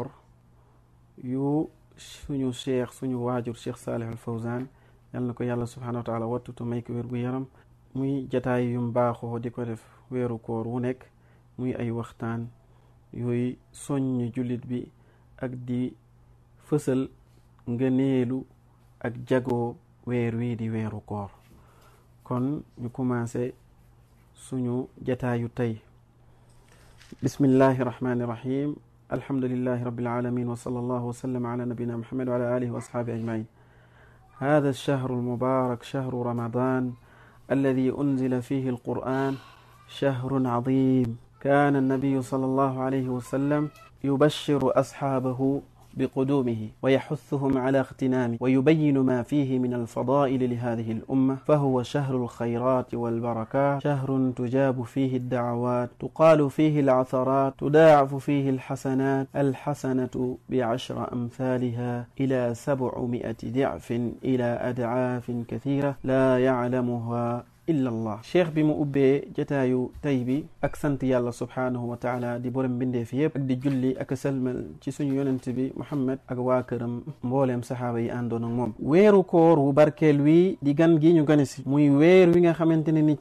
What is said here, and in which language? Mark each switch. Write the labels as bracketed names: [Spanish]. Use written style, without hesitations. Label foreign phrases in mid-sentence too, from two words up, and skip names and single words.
[Wolof] yu suñu waajur Cheikh Salih al Fawzan yal na ko yàlla [Arabic] سبحانه وتعالى [Wolof] wattutu may ko wér gu yaram muy jataay yum baaxoo di ko def weeru koor wu nekk muy ay waxtaan yooyu soññ jullit bi ak di fësal ngëneelu ak jagoo weer wi di weeru koor kon ñu commencé suñu jataayu tey [Arabic] بسم الله الرحمن الرحيم الحمد لله رب العالمين وصلى الله وسلم على نبينا محمد و على آله وأصحابه أجمعين هذا الشهر المبارك شهر رمضان الذي أنزل فيه القرآن شهر عظيم كان النبي صلى الله عليه وسلم يبشر أصحابه بقدومه ويحثهم على اغتنامه ويبين ما فيه من الفضائل لهذه الأمة فهو شهر الخيرات والبركات شهر تجاب فيه الدعوات تقال فيه العثرات تضاعف فيه الحسنات الحسنة ب10 أمثالها إلى 700 ضعف إلى أضعاف كثيرة لا يعلمها إلا الله [Wolof] cheikh bi mu ubbee jataayu tay bi ak sant yàlla [Arabic] سبحانه وتعالى [Wolof] di borom mbindeef yëpp ak di julli ak salmal ci suñu yonent bi muhammad ak waa këram mbooleem saxaaba yi àndoon ak moom weeru koor wu barkeel wi di gan gi ñu gane si muy weer wi nga xamante ne ni ci